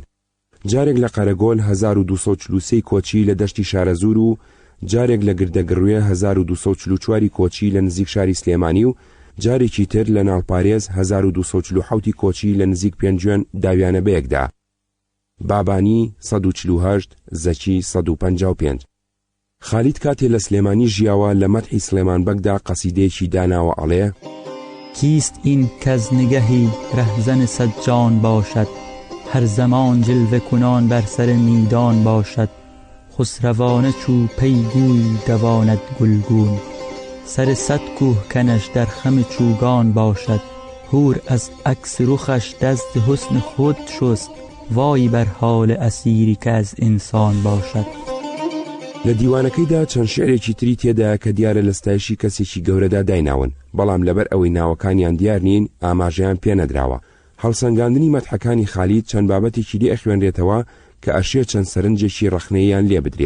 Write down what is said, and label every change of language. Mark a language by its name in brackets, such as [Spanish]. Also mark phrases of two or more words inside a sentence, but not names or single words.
[Central Kurdish] جارێک لە قەرەگۆل 1243 کۆچی لە دەشتی شارەزور و جارێک لە گردەگڕوێ 1244 کۆچی لە نزیک شاری سلێمانی و جارێکی تر لە ناڵپارێز 1247 کۆچی لە نزیک پێنجوێن داویانە بەیەکدا. بابانی 148 زەکی 155. خالید کاتێ لە سلێمانی ژیاوە لە مەدحی سلێمان بەگدا قەسیدەیەکی داناوە ئەڵێ: [Persian] کیست این کز نگهی رهزن صد جان باشد، هر زمان جلوه کنان بر سر میدان باشد، خسروانه چو پیگوی دواند گلگون، سر صد کوه کنش در خم چوگان باشد، هور از عکس رخش دست حسن خود شست، وای بر حال اسیری که از انسان باشد. [Central Kurdish] لە دیوانەکەیدا چەند شعرێکی تری تێدا کە دیارە لە ستایشی کەسێکی گەورەدا دایناون، بەڵام لەبەر ئەوەی ناوەکانیان دیار نین ئاماژەیان پێ نەدراوە. هەڵسەنگاندنی مەدحەکانی خالید چەند بابەتێکی لێ ئەخوێنرێتەوە کە ئەشێ چەند سەرنجێکی ڕەخنەیەیان لێ بدرێ.